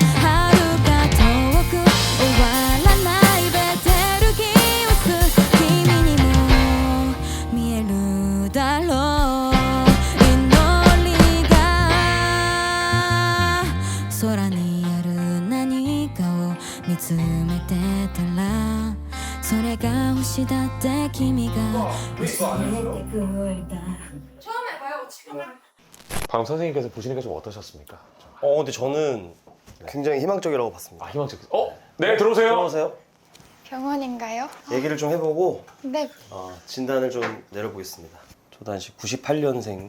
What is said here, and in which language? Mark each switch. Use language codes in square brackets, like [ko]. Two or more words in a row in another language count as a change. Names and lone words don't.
[ja] 遥か遠く終わらないベテルギウス、君にも見えるだろう。祈りが空にある何かを見つめて君が教えてくれた [ko] 방금 선생님께서 보시니까 좀 어떠셨습니까? 근데 저는 굉장히 희망적이라고 봤습니다. 아, 희망적. 네, 들어오세요. 들어오세요. 병원인가요? 얘기를 좀 해보고 네. 진단을 좀 내려보겠습니다. 초단식 98년생.